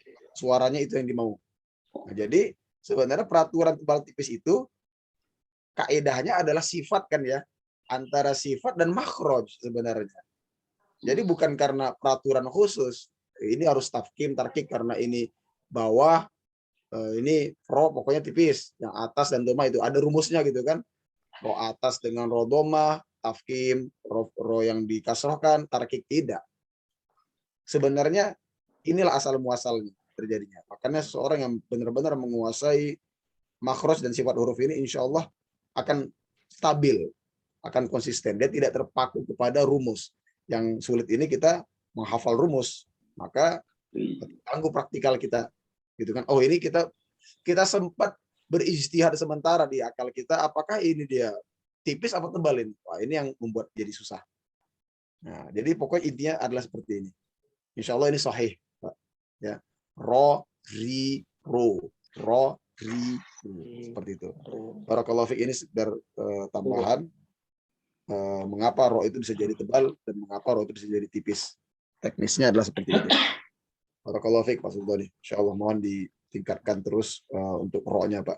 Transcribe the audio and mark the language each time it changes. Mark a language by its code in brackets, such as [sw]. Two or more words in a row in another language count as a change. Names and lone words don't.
[id] Suaranya itu yang dimau. Nah, jadi sebenarnya peraturan tebal tipis itu kaedahnya adalah sifat kan ya, antara sifat dan makhraj sebenarnya. Jadi bukan karena peraturan khusus. Ini harus tafkim, tarkik karena ini bawah, ini ro pokoknya tipis, yang atas dan doma itu ada rumusnya gitu kan. Ro atas dengan ro doma, tafkim, ro yang dikasrohkan, tarkik tidak. Sebenarnya inilah asal muasalnya terjadinya. Makanya seorang yang benar-benar menguasai makhraj dan sifat huruf ini [ar] إن شاء الله [id] akan stabil, akan konsisten. Dia tidak terpaku kepada rumus. Yang sulit ini kita menghafal rumus, maka tangguh praktikal kita gitu kan. Oh, ini kita sempat berijtihad sementara di akal kita, apakah ini dia tipis atau tebal ini. Wah, ini yang membuat jadi susah. Nah, jadi pokoknya intinya adalah seperti ini. [ar] إن شاء الله [id] ini sahih, Pak. Ya, ro ri ro, seperti itu. [ar] بارك الله فيك. [id] Ini sekedar tambahan mengapa ro itu bisa jadi tebal dan mengapa ro itu bisa jadi tipis. Teknisnya adalah seperti itu. [ar] بارك الله فيك [id] Pak Sultani. Insyaallah mohon ditingkatkan terus untuk ro-nya Pak.